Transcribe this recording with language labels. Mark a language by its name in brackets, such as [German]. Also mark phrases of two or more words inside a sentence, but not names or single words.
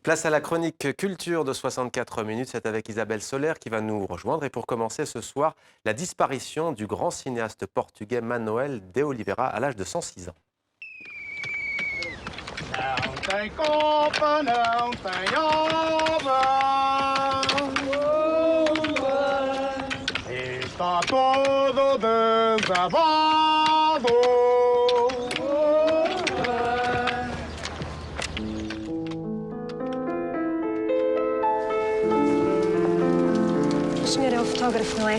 [French] Place à la chronique culture de 64 minutes. C'est avec Isabelle Soler qui va nous rejoindre. Et pour commencer ce soir, la disparition du grand cinéaste portugais Manuel de Oliveira à l'âge de 106 ans. [Portuguese] Não tem culpa, não tem obra. Está todo desabado. O senhor é o fotógrafo, não é?